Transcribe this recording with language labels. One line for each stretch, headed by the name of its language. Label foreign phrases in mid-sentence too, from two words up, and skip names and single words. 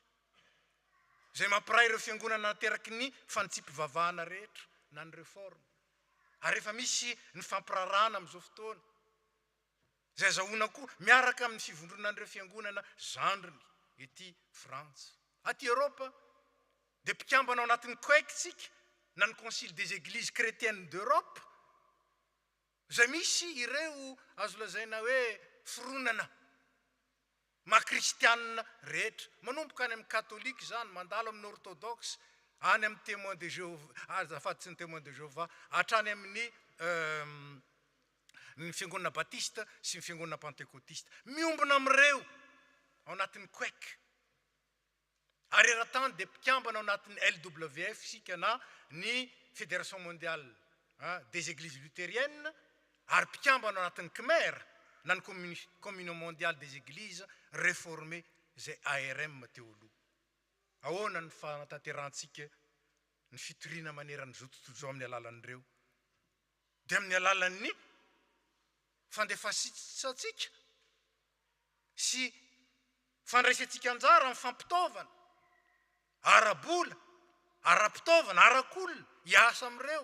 Malagasy: Zay mampiray ireo fiangonana nateraky ny fanitsipivavahana rehetra na ny réforme. Ary efa misy ny fampirarana amin'izao fotoana. Zay azahoana koa miaraka amin'ny fivondronan'ireo fiangonana zandriny ety Frantsa. Aty Europa, dia mpikambana ao anatin'ny COEC tsika, na ny
French: Concile des Églises chrétiennes d'Europe,
Malagasy: zay misy ireo azo lazaina hoe fironana makristianina rehetra, manomboka any amin'ny katolika zany, mandalo amin'ny orthodoxe, any amin'ny
French: témoin de Jéhovah,
Malagasy: azafaty sy ny
French: témoin de Jéhovah,
Malagasy: hatrany amin'ny ny fiangonana batista sy ny fiangonana pentecôtiste. Miombona amin'ireo ao anatin'ny COEC. Ary eran-tany dia mpikambana ao anatin'ny LWF sika na ny
French: Fédération mondiale des églises luthériennes,
Malagasy: ary mpikambana ao anatin'ny CMER na ny
French: communion mondiale des églises réformées
Malagasy: zay ARM teo aloha. Ahoana ny fanatanterantsika ny fitoriana manerana zao tontolo zao amin'ny alalan'ireo? Dia amin'ny alalan'ny fandefasitsatsika sy fandraisantsika anjara amin'ny fampitaovana, ara-bola, ara-pitaovana, ara-kolona, hiasa amin'ireo.